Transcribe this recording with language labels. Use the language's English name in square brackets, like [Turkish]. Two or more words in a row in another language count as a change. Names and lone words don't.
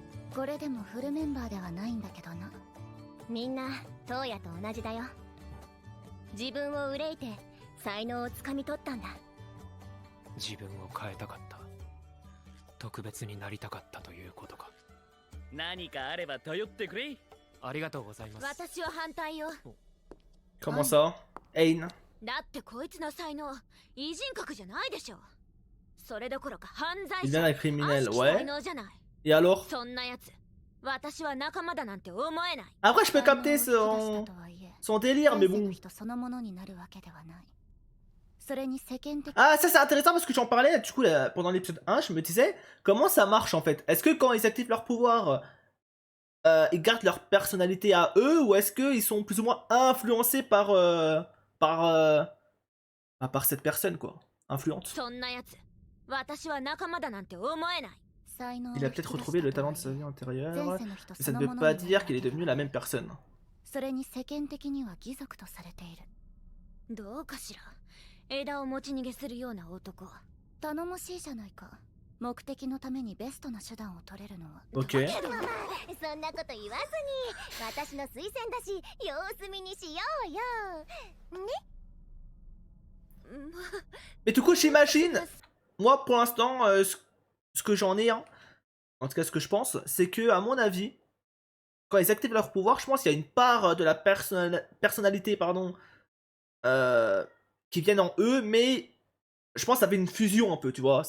[Japanese] これでもフルメンバーではないんだけどな。みんなトウヤと同じだよ。自分を憂いて才能をつかみ取ったんだ。自分を変えたかった。特別になりたかったということか。何かあれば頼ってくれ。ありがとうございます。私は反対よ。 [French] Comment ça? Ain. [Japanese] だってこいつの才能異人格じゃないでしょ。それどころか犯罪 [French] Il [Japanese] 者。 [French] vient d'un criminel, [Japanese] 悪しき [French] ouais. [Japanese] 才能じゃない。 [French] Et alors? [Japanese] そんなやつ私は仲間だなんて思えない。 [French] Après, je peux capter son délire, mais bon. Ah, ça c'est intéressant parce que j'en parlais du coup là, pendant l'épisode 1, je me disais comment ça marche en fait. Est-ce que quand ils activent leur pouvoir, ils gardent leur personnalité à eux ou est-ce qu'ils sont plus ou moins influencés par par cette personne quoi, influente. Il a peut-être retrouvé le talent de sa vie antérieure, mais ça ne veut pas dire qu'il est devenu la même personne. [Japanese] どうかしら。枝を持ち逃げするような男。頼もしいじゃないか。目的のためにベストな手段を取れるのは。 [French] Ok. [Japanese] そんなこと言わずに、私の推薦だし、様子見にしようよ。ね。 [French] Mais du coup, j'imagine, moi pour l'instant, ce que j'en ai, hein, en tout cas ce que je pense, c'est que à mon avis, quand ils activent leur pouvoir, je pense qu'il y a une part de la personnalité, pardon, qui viennent en eux, mais je pense que ça fait une fusion un peu, tu vois.